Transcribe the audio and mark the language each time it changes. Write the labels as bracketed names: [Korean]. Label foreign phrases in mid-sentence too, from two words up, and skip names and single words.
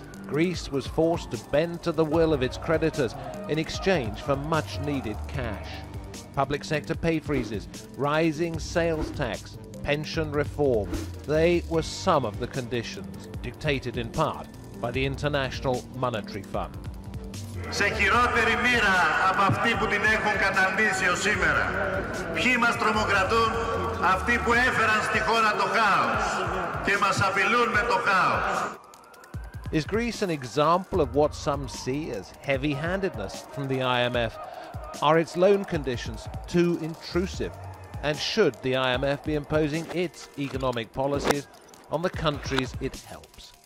[English] Greece was forced to bend to the will of its creditors in exchange for much-needed cash. Public sector pay freezes, rising sales tax, pension reform, they were some of the conditions, dictated in part by the International Monetary Fund. [Greek] Σε χειρότερη μοίρα από αυτοί που την έχουν καταντήσει ως σήμερα. Ποιοι μας τρομοκρατούν? Αυτοί που έφεραν στη χώρα το χάος και μας απειλούν με το χάος. [English] Is Greece an example of what some see as heavy-handedness from the IMF? Are its loan conditions too intrusive? And should the IMF be imposing its economic policies on the countries it helps?